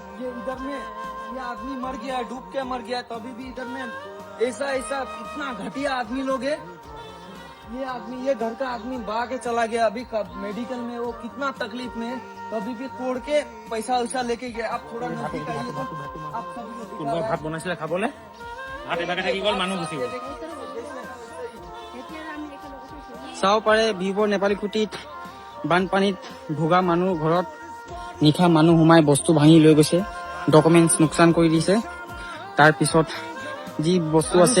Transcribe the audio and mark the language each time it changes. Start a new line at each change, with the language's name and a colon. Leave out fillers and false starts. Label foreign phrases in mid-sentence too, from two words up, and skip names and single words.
Hindi: ये इधर में ये आदमी मर गया, डूब के मर गया, तभी भी इधर में ऐसा ऐसा इतना घटिया आदमी लोग है। ये आदमी, ये घर का आदमी बहा के चला गया, अभी मेडिकल में वो कितना तकलीफ में है, तभी भी तोड़ के पैसा वैसा लेके गया। आप थोड़ा नजदीक आइए तो आप सभी को दिखा रहा है।
Assamese: ভাত বনাইছিলে খাবলে ভাত এবাকে থাকি গ'ল মানুহ গুচি গ'ল চাব পাৰে ভিভৰ নেপালী কুটিত বানপানীত ভোগা মানুহ ঘৰত নিশা মানুহ সোমাই বস্তু ভাঙি লৈ গৈছে, ডকুমেণ্টছ নোকচান কৰি দিছে। তাৰপিছত যি বস্তু আছে